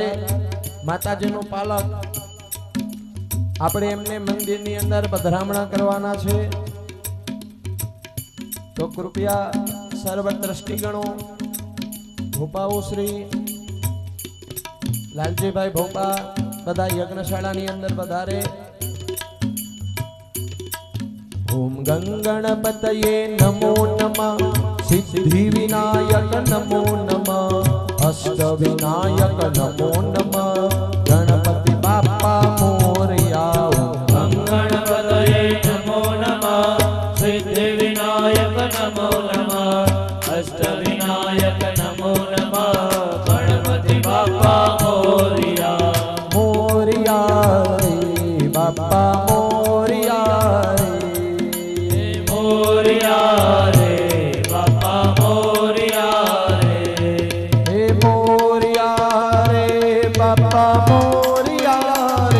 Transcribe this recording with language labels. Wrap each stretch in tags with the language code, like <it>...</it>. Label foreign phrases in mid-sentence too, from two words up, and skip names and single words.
<gu>માતાજીનો પાલક આપણે એમને મંદિરની અંદર પધરામણા કરવાના છે તો કૃપયા સર્વ ટ્રસ્ટીગણો ભોપાઓ શ્રી લાલજીભાઈ ભોપા બધા યજ્ઞશાળાની અંદર પધારે।</gu> <sa>ओम गं गणपतये नमो नमः। सिद्धि विनायक नमो नमः। अष्ट विनायक नमो नमः।</sa> <mr>गणपति बाप्पा मोरिया।</mr> <sa>ओम गणपतये नमो नमः। सिद्धि विनायक नमो नमः। अष्ट विनायक नमो नमः।</sa> <mr>गणपति बाप्पा मोरिया। मोरिया रे बाप्पा मोरिया रे। मोरिया रे बाप्पा मोरिया रे। हे मोरिया रे बाप्पा मोरिया रे।</mr>